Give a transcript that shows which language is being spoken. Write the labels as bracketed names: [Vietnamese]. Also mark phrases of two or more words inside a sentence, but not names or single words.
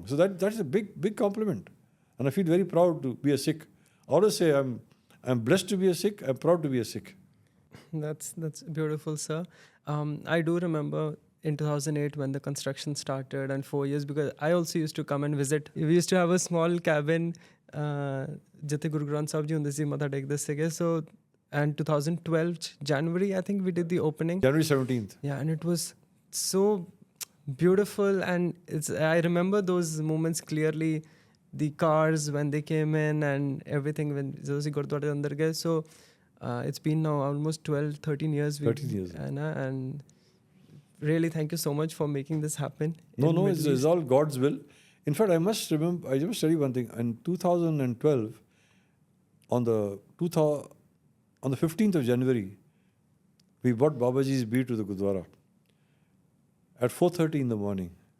[English] So that's a big compliment. And I feel very proud to be a Sikh. I always say I'm blessed to be a Sikh, I'm proud to be a Sikh. That's beautiful, sir. I do remember in 2008 when the construction started and 4 years, because I also used to come and visit. We used to have a small cabin [Punjabi] ਜਿੱਥੇ ਗੁਰੂ ਗ੍ਰੰਥ ਸਾਹਿਬ ਜੀ ਹੁੰਦੇ ਸੀ ਮੱਥਾ ਟੇਕਦੇ ਸੀਗੇ. [English] So, and 2012 January, I think we did the opening. January 17th. Yeah, and it was so beautiful, and I remember those moments clearly. The cars when they came in and everything when Zosi Gurudwara [Punjabi] ਅੰਦਰ ਗਏ. [English] So it's been now almost 12-13 years. 13 years. And really thank you so much for making this happen. No, it's all God's will. In fact, I must tell you one thing. In 2012, on the 15th of January, we brought Babaji's bead to the Gurudwara at 4:30 in the morning.